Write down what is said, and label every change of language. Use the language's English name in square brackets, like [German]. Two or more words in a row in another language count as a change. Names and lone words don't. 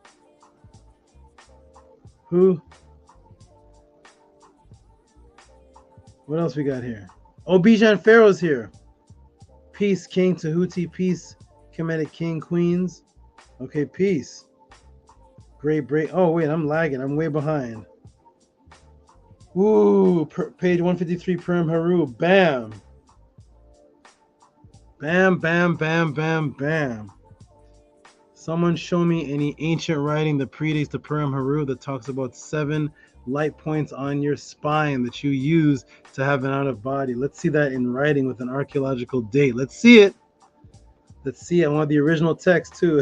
[English] Who? What else we got here? Oh, Bijan Pharaoh's here. Peace, King Tehuti. Peace, Kemetic King, Queens. Okay, peace. Great break. Oh, wait, I'm lagging. I'm way behind. Ooh, page 153, Purim Haru. Bam. Bam, bam, bam, bam, bam. Someone show me any ancient writing that predates the Purim Haru that talks about 7 light points on your spine that you use to have an out of body. Let's see that in writing with an archaeological date. Let's see it. Let's see it. I want the original text too.